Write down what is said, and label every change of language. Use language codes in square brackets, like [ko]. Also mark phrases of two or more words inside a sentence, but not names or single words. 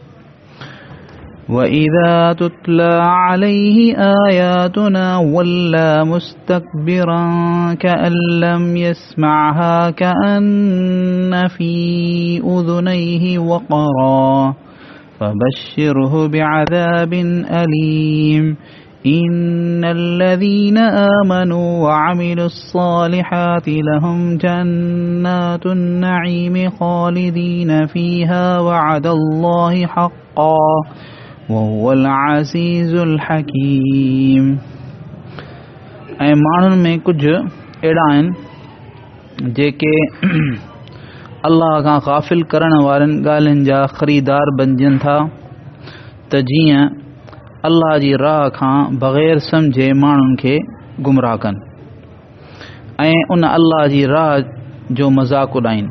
[ar] وَإِذَا تُتْلَى عَلَيْهِ آيَاتُنَا وَلَّى مُسْتَكْبِرًا كَأَن لَّمْ يَسْمَعْهَا كَأَنَّ فِي أُذُنَيْهِ وَقْرًا فَبَشِّرْهُ بِعَذَابٍ أَلِيمٍ إِنَّ الَّذِينَ آمَنُوا وَعَمِلُوا الصَّالِحَاتِ لَهُمْ جَنَّاتُ النَّعِيمِ خَالِدِينَ فِيهَا وَعْدَ اللَّهِ حَقًّا وَهُوَ الْعَزِيزُ الْحَكِيمُ [sd] ऐं माण्हुनि में कुझु अहिड़ा आहिनि जेके अल्लाह खां ग़ाफ़िल करण वारनि ॻाल्हियुनि जा ख़रीदार बणजनि था त जीअं अल्लाह जी राह खां बग़ैर सम्झे माण्हुनि खे गुमराह कनि ऐं उन अल्लाह जी राह जो मज़ाक़ उॾाइनि।